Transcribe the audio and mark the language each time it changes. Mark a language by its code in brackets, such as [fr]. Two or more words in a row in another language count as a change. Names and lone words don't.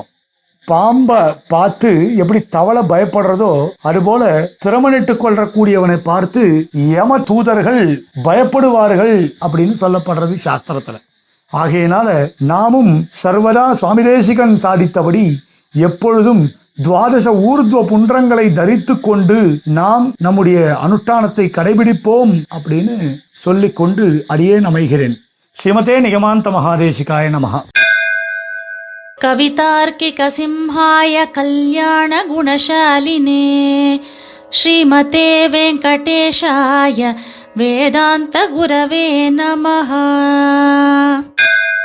[ta] பாம்பை பார்த்து எப்படி தவளை பயப்படுறதோ அதுபோல திருமணிட்டுக் கொள்ளக்கூடியவனை பார்த்து யம தூதர்கள் பயப்படுவார்கள் அப்படின்னு சொல்லப்படுறது சாஸ்திரத்துல. ஆகையினால நாமும் சர்வதா சுவாமி தேசிகன் சாதித்தபடி எப்பொழுதும் துவாதச ஊர்துவ புன்றங்களை தரித்து கொண்டு நாம் நம்முடைய அனுஷ்டானத்தை கடைபிடிப்போம் அப்படின்னு சொல்லிக்கொண்டு அடியேன் அமைகிறேன். [sa] श्रीमते निगमान्त महादेशिकाय नमः. कवितार्किक सिंहाय कल्याण गुणशालिने श्रीमते वेंकटेशाय वेदांत गुरवे नमः.